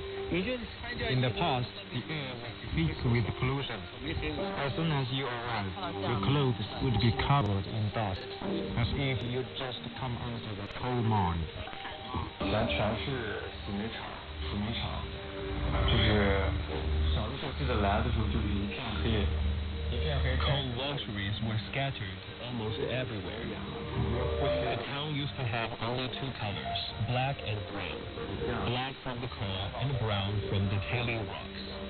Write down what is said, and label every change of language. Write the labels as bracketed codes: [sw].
[en] the past, the air was thick with pollution. As soon as you arrived, your clothes would be covered in dust, as if you just come out of a coal mine. [zh] 咱全是洗煤厂，就是小的时候记得来的时候就是一片黑。 [en] Coal luxuries were scattered almost everywhere. The town used to have only two colors, black and brown. Black from the coal and brown from the tailing rocks.